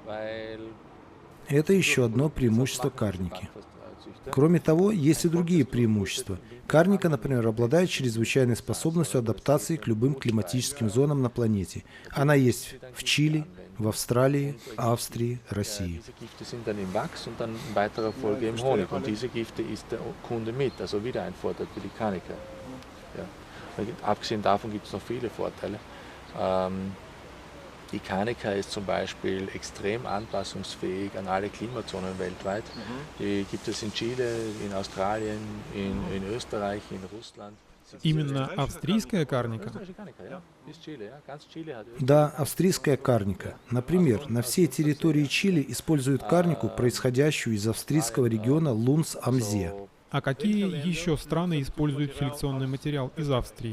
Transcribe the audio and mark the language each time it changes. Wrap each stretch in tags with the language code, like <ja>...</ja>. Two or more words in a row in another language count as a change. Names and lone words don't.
<ru>Это еще одно преимущество карники. Кроме того, есть и другие преимущества. Карника, например, обладает чрезвычайной способностью адаптации к любым климатическим зонам на планете. Она есть в Чили, в Австралии, Австрии, России.</ru> <de>Abgesehen davon gibt es noch viele Vorteile. Die Carnica ist zum Beispiel extrem anpassungsfähig an alle Klimazonen weltweit. Die gibt es in Chile, in Australien, in Österreich, in Russland.</de> <ru>Именно австрийская карника? Да, австрийская карника. Например, на всей территории Чили используют карнику, происходящую из австрийского региона Лунс-Амзе. А какие еще страны используют селекционный материал из Австрии?</ru>